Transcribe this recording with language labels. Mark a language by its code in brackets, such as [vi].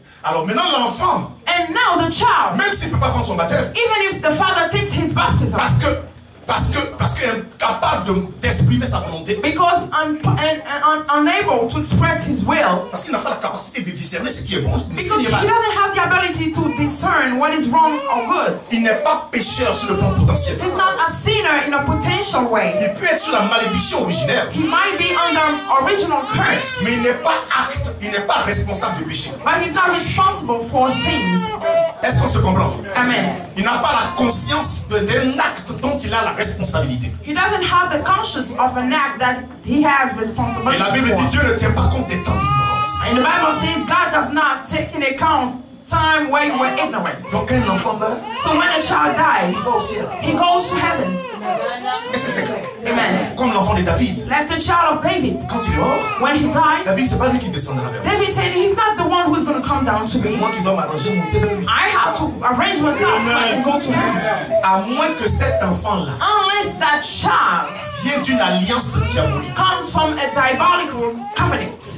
[fr] Alors maintenant l'enfant, [en] And now the child, [fr] même s'il ne peut pas prendre son baptême, [en] even if the father takes his baptism, [fr] parce qu'il est incapable d'exprimer sa volonté, [en] because unable to express his will, [fr] parce qu'il n'a pas la capacité de discerner ce qui est bon, ce [en] because [fr] qui [en] he [fr] est mal. [en] doesn't have the ability to discern what is wrong or good. [fr] Il n'est pas pécheur sur le plan potentiel. [en] He's not a sinner in a potential way. [fr] Il peut être sous la malédiction originaire. [en] He might be under original curse. [fr] Mais il n'est pas responsable de péché. [en] But he's not responsible for sins. [fr] Est-ce qu'on se comprend? [en] Amen. [fr] Il n'a pas la conscience d'un acte dont il a la responsabilité. [en] He doesn't have the conscience of an act that he has [fr] Et [en] responsibility [fr] la Bible dit [en] for. [fr] Dieu ne tient pas compte des temps d'ignorance. [en] And the Bible says God does not take into account time where you were ignorant. [fr] Donc quand un enfant meurt, [en] So when a child dies, [fr] il va au ciel. [en] he goes to heaven. [fr] Est-ce que c'est clair? [en] Amen. [fr] Comme l'enfant de David. [en] Like the child of David. [fr] Quand il est mort, [en] When he died, [fr] David, c'est pas lui qui descendra vers moi. [en] David said he's not the one who's going to come down to me. [fr] Moi qui dois m'arranger, monter vers lui. [en] I have to arrange myself so I can go to him. [fr] À moins que cet enfant-là [en] Unless that child [fr] vienne d'une alliance diabolique. [en] comes from a diabolical covenant.